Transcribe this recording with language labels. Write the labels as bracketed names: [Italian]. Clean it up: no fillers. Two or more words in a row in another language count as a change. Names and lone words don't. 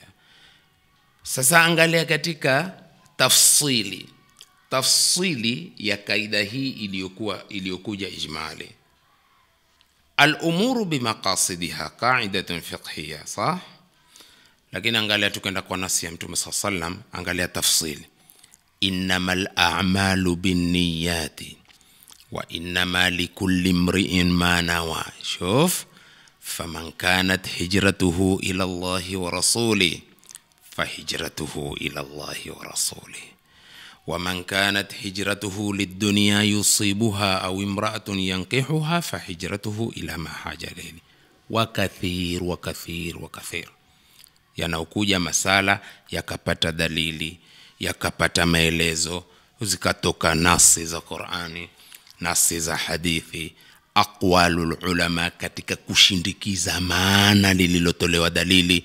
[Swahili] Sasa angalia katika tafsili ya kaida hii iliyokuja ijmali. [Arabic] الأمور بمقاصدها قاعدة فقهية, sah? [Swahili] Lakini angalia tukenda kwa nasi ya Mtume sallam, angalia tafsili. [Arabic] إنما الأعمال بالنيات وإنما لكل امرئ ما نوى. شف، فمن كانت هجرته إلى الله ورسوله فهجرته إلى الله ورسوله، ومن كانت هجرته لدنيا يصيبها أو امرأة ينكحها فهجرته إلى ما هاجر إليه. [Swahili] Wa kathir yanaokuja masala yakapata dalili, yakapata maelezo, zikatoka nasi za Qur'ani, nasi za hadithi, [Arabic] أقوال العلماء [Swahili] katika kushindikiza maana lililotolewa dalili.